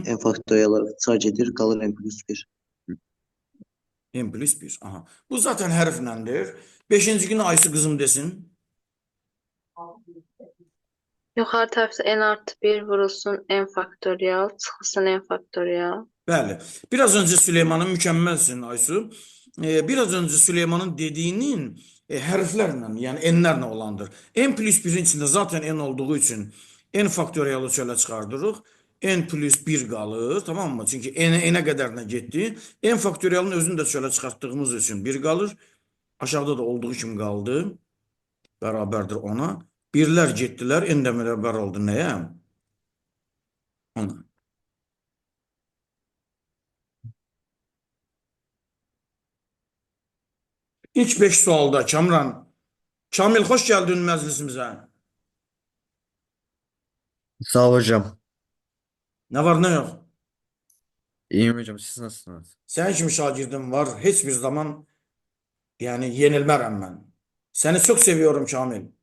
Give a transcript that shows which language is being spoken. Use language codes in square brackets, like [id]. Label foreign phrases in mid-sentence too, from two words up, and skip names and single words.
[az] N faktorialı sadece edir, qalır n plus 1. N plus 1. Aha. Bu zaten hərfləndir. Beşinci günü Aysu qızım desin. Yuxarı tərəfdə n artı 1 vurulsun n faktorial, çıxılsın n faktorial. Bəli. [tr] Biraz önce Süleyman'ın mükemmelsin Aysu. [az] Biraz önce Süleyman'ın dediğinin hərflərlə, yəni n'lərlə olandır. N plus 1'in içində zaten n olduğu üçün n faktorialı çölə çıxardırıq. N plus 1 qalır, tamam mı? Çünki n'ə qədərinə getdi. N faktorialın özünü də çölə çıxartdığımız üçün 1 qalır. Aşağıda da olduğu kimi qaldı. Bərabərdir ona. Birlər getdilər, n də bərabər oldu nəyə? Ona. İlk 5 sualda Kamran. Kamil, [tr] hoş geldin məclisimizə. Sağ ol hocam. Ne var ne yok. İyiyim hocam. Siz nasılsınız? [az] Senin kimi şagirdim var. Hiçbir zaman yani yenilmərəm mən. [tr] Seni çok seviyorum Kamil.